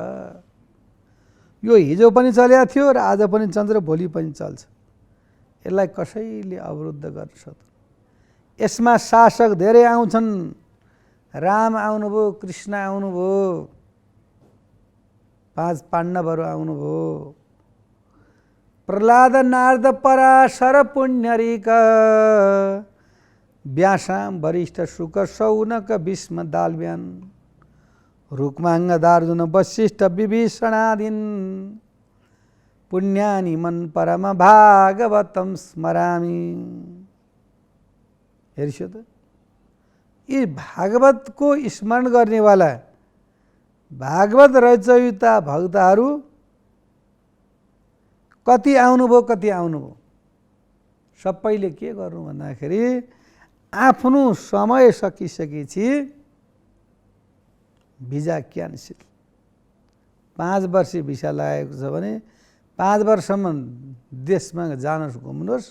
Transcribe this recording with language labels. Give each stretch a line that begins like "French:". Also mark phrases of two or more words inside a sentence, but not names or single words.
Nepali: यो हिजो पनि चलेको थियो र आज पनि चल्छ र भोलि पनि चल्छ। यसलाई कसैले अवरुद्ध गर्न सक्दैन। यसमा शासक धेरै आउँछन्, राम आउनुभयो, कृष्ण आउनुभयो, 5 पाण्डवहरू आउनुभयो,
Sanskrit: प्रह्लाद नारद पराशर पुण्यरिक व्यासाम वरिष्ठ शुक शौनक भीष्म दालव्यान रुक्माङ्ग दार्जुन वशिष्ठ विभीषणादीन पुण्यानि मन परम भागवतम स्मरामि।
Nepali: हेर्छु त यी भागवतको स्मरण गर्नेवाला भागवत रचयिता भक्तहरू कति आउनुभयो कति आउनुभयो। सबैले के गर्नु भन्दाखेरि आफ्नो समय सकिसकेपछि
English: visa cancel,
Nepali: 5 वर्ष भिसा लागेको छ भने 5 वर्षसम्म देशमा जानुहोस्, घुम्नुहोस्।